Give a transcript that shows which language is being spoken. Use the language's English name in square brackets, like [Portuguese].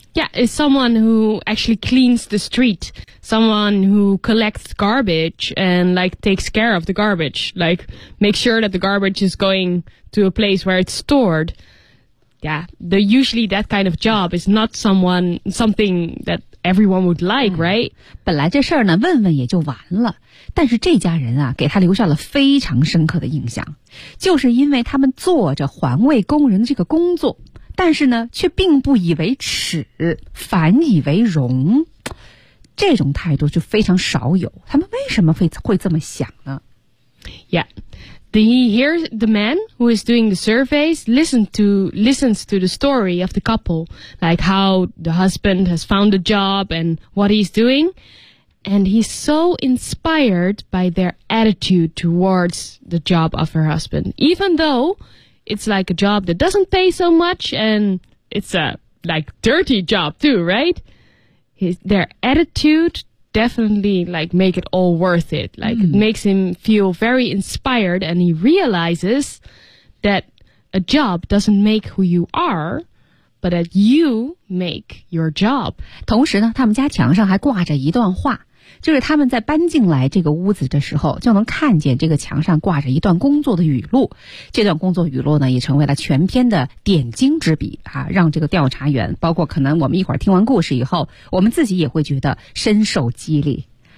[English] Yeah, it's someone who actually cleans the street. Someone who collects garbage and, like, takes care of the garbage. Like, make sure that the garbage is going to a place where it's stored. Yeah, the, usually that kind of job is not someone, something that everyone would like, right? [Chinese] 本来这事儿呢，问问也就完了。但是这家人啊，给他留下了非常深刻的印象。就是因为他们做着环卫工人的这个工作。但是呢，却并不以为耻，反以为荣，这种态度就非常少有。他们为什么会这么想呢 [English] ？Yeah, the here the man who is doing the surveys listens to the story of the couple, like how the husband has found a job and what he's doing, and he's so inspired by their attitude towards the job of her husband, even though. It's like a job that doesn't pay so much, and it's a, like, dirty job too, right? Their attitude definitely, like, make it all worth it. Like, it makes him feel very inspired, and he realizes that a job doesn't make who you are, but that you make your job. [Chinese] 同时呢，他们家墙上还挂着一段话，就是他们在搬进来这个屋子的时候，就能看见这个墙上挂着一段工作的语录。这段工作语录呢，也成为了全篇的点睛之笔啊，让这个调查员，包括可能我们一会儿听完故事以后，我们自己也会觉得深受激励。